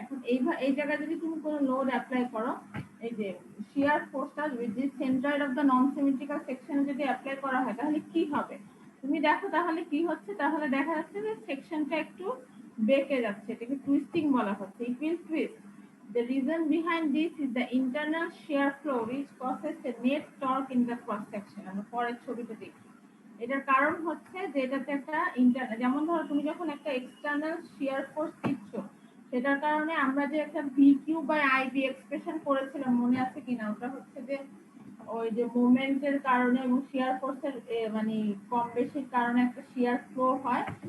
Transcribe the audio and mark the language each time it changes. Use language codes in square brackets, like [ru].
[bn] এখন এই জায়গায় যদি তুমি কোনো লোড অ্যাপ্লাই করো, এই যে শিয়ার ফোর্সটা যদি centroid of the non symmetrical সেকশনে যদি অ্যাপ্লাই করা হয়, তাহলে কি হবে? তুমি দেখো তাহলে কি হচ্ছে। তাহলে দেখা যাচ্ছে যে সেকশনটা একটু বেঁকে যাচ্ছে, এটাকে টুইস্টিং বলা হচ্ছে। [en] It will twist. The reason behind this is the internal shear flow which causes a net torque in the cross section. [bn] আমরা পরের ছবিতে দেখি। এটার কারণ হচ্ছে যে এটাতে একটা যেমন ধরো তুমি যখন একটা এক্সটার্নাল শিয়ার ফোর্স দিচ্ছ, সেটার কারণে আমরা যে একটা ভিকিউ বাই আইবি এক্সপ্রেশন করেছিলাম, মনে আছে কিনা? ওটা হচ্ছে যে ওই যে মোমেন্টের কারণে এবং শিয়ার ফোর্সের মানে কম বেশির কারণে একটা শিয়ার ফ্লো হয়।